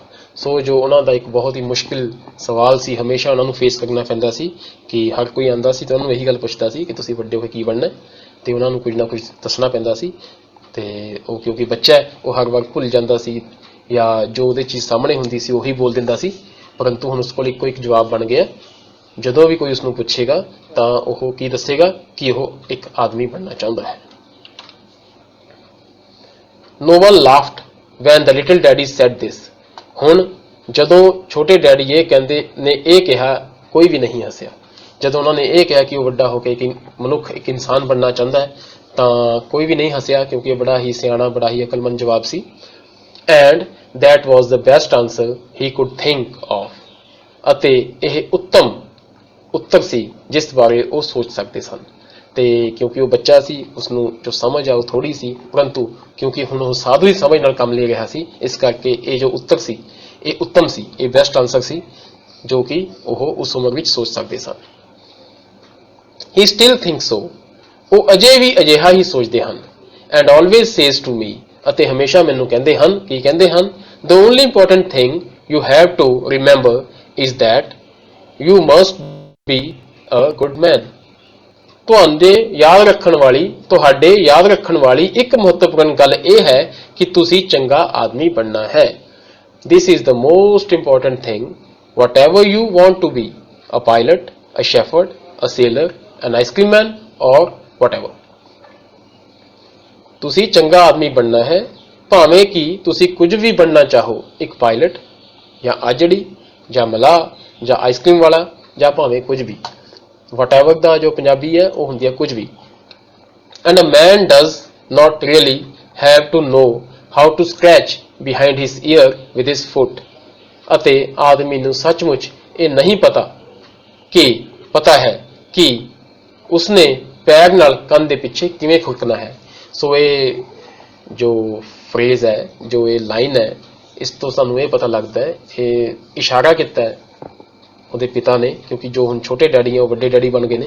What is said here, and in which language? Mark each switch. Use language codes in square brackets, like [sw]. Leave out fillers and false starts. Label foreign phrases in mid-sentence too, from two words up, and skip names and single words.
[pa] ਸੋ ਜੋ ਉਹਨਾਂ ਦਾ ਇੱਕ ਬਹੁਤ ਹੀ ਮੁਸ਼ਕਿਲ ਸਵਾਲ ਸੀ, ਹਮੇਸ਼ਾ ਉਹਨਾਂ ਨੂੰ ਫੇਸ ਕਰਨਾ ਪੈਂਦਾ ਸੀ ਕਿ ਹਰ ਕੋਈ ਆਉਂਦਾ ਸੀ ਤਾਂ ਉਹਨੂੰ ਇਹੀ ਗੱਲ ਪੁੱਛਦਾ ਸੀ ਕਿ ਤੁਸੀਂ ਵੱਡੇ ਹੋ ਕੇ ਕੀ ਬਣਨਾ, ਤੇ ਉਹਨਾਂ ਨੂੰ ਕੁਝ ਨਾ ਕੁਝ ਦੱਸਣਾ ਪੈਂਦਾ ਸੀ। ਤੇ ਉਹ ਕਿਉਂਕਿ ਬੱਚਾ ਹੈ ਉਹ ਹਰ ਵਾਰ ਭੁੱਲ ਜਾਂਦਾ ਸੀ ਜਾਂ ਜੋ ਉਹਦੇ ਚੀਜ਼ ਸਾਹਮਣੇ ਹੁੰਦੀ ਸੀ ਉਹੀ ਬੋਲ ਦਿੰਦਾ ਸੀ। ਪਰੰਤੂ ਹੁਣ ਉਸ ਕੋਲ ਇੱਕੋ ਇੱਕ ਜਵਾਬ ਬਣ ਗਿਆ। ਜਦੋਂ ਵੀ ਕੋਈ ਉਸਨੂੰ ਪੁੱਛੇਗਾ ਤਾਂ ਉਹ ਕੀ ਦੱਸੇਗਾ ਕਿ ਉਹ ਇੱਕ ਆਦਮੀ ਬਣਨਾ ਚਾਹੁੰਦਾ ਹੈ। [en] No one laughed when the little daddy said this. [pa] ਹੁਣ ਜਦੋਂ ਛੋਟੇ ਡੈਡੀ ਇਹ ਕਿਹਾ ਕੋਈ ਵੀ ਨਹੀਂ ਹੱਸਿਆ। ਜਦੋਂ ਉਹਨਾਂ ਨੇ ਇਹ ਕਿਹਾ ਕਿ ਉਹ ਵੱਡਾ ਹੋ ਕੇ ਇੱਕ ਮਨੁੱਖ, ਇੱਕ ਇਨਸਾਨ ਬਣਨਾ ਚਾਹੁੰਦਾ ਹੈ ਤਾਂ ਕੋਈ ਵੀ ਨਹੀਂ ਹੱਸਿਆ ਕਿਉਂਕਿ ਇਹ ਬੜਾ ਹੀ ਸਿਆਣਾ, ਬੜਾ ਹੀ ਅਕਲਮੰਦ ਜਵਾਬ ਸੀ। [en] And that was the best answer he could think of. [pa] ਅਤੇ ਇਹ ਉੱਤਰ ਸੀ ਜਿਸ ਬਾਰੇ ਉਹ ਸੋਚ ਸਕਦੇ ਸਨ। ਤੇ ਕਿਉਂਕਿ ਉਹ ਬੱਚਾ ਸੀ ਉਸਨੂੰ ਜੋ ਸਮਝ ਆ ਉਹ ਥੋੜੀ ਸੀ, ਪਰੰਤੂ ਕਿਉਂਕਿ ਹੁਣ ਉਹ ਸਾਧੂ ਹੀ ਸਮਝ ਨਾਲ ਕੰਮ ਲੈ ਰਿਹਾ ਸੀ ਇਸ ਕਰਕੇ ਇਹ ਜੋ ਉੱਤਰ ਸੀ ਇਹ ਉੱਤਮ ਸੀ, ਇਹ [en] best answer [pa] ਸੀ ਜੋ ਕਿ ਉਹ ਉਸ ਉਮਰ ਵਿੱਚ ਸੋਚ ਸਕਦੇ ਸਨ। [en] He still thinks so. [pa] ਉਹ ਅਜੇ ਵੀ ਅਜਿਹਾ ਹੀ ਸੋਚਦੇ ਹਨ। [en] And always says to me. [pa] ਅਤੇ ਹਮੇਸ਼ਾ ਮੈਨੂੰ ਕਹਿੰਦੇ ਹਨ, ਕੀ ਕਹਿੰਦੇ ਹਨ? [en] The only important thing you have to remember is that you must be a good man. [pa] ਤੁਹਾਡੇ ਯਾਦ ਰੱਖਣ ਵਾਲੀ ਇੱਕ ਮਹੱਤਵਪੂਰਨ ਗੱਲ ਇਹ ਹੈ ਕਿ ਤੁਸੀਂ ਚੰਗਾ ਆਦਮੀ ਬਣਨਾ ਹੈ। [en] This is the most important thing. Whatever you want to be, a pilot, a shepherd, a sailor, an ice cream man or whatever. [pa] ਤੁਸੀਂ ਚੰਗਾ ਆਦਮੀ ਬਣਨਾ ਹੈ ਭਾਵੇਂ ਕਿ ਤੁਸੀਂ ਕੁਝ ਵੀ ਬਣਨਾ ਚਾਹੋ, ਇੱਕ ਪਾਇਲਟ ਜਾਂ ਆਜੜੀ ਜਾਂ ਮਲਾਹ ਜਾਂ ਆਈਸਕ੍ਰੀਮ ਵਾਲਾ ਜਾਂ ਭਾਵੇਂ ਕੁਝ ਵੀ। whatever ਦਾ ਜੋ ਪੰਜਾਬੀ ਹੈ ਉਹ ਹੁੰਦੀ ਹੈ ਕੁਝ ਵੀ। [en] And a man does not really have to know how to scratch behind his ear with his foot. [pa] ਅਤੇ ਆਦਮੀ ਨੂੰ ਸੱਚਮੁੱਚ ਇਹ ਨਹੀਂ ਪਤਾ ਹੈ ਕਿ ਉਸਨੇ ਪੈਰ ਨਾਲ ਕੰਨ ਦੇ ਪਿੱਛੇ ਕਿਵੇਂ ਖੁਰਕਣਾ ਹੈ। ਸੋ ਇਹ ਜੋ ਫਰੇਜ਼ ਹੈ, ਜੋ ਇਹ ਲਾਈਨ ਹੈ, ਇਸ ਤੋਂ ਸਾਨੂੰ ਇਹ ਪਤਾ ਲੱਗਦਾ ਹੈ, ਇਹ ਇਸ਼ਾਰਾ ਕੀਤਾ ਹੈ ਉਹਦੇ ਪਿਤਾ ਨੇ, ਕਿਉਂਕਿ ਜੋ ਹੁਣ ਛੋਟੇ ਡੈਡੀ ਹੈ ਉਹ ਵੱਡੇ ਡੈਡੀ ਬਣ ਗਏ ਨੇ।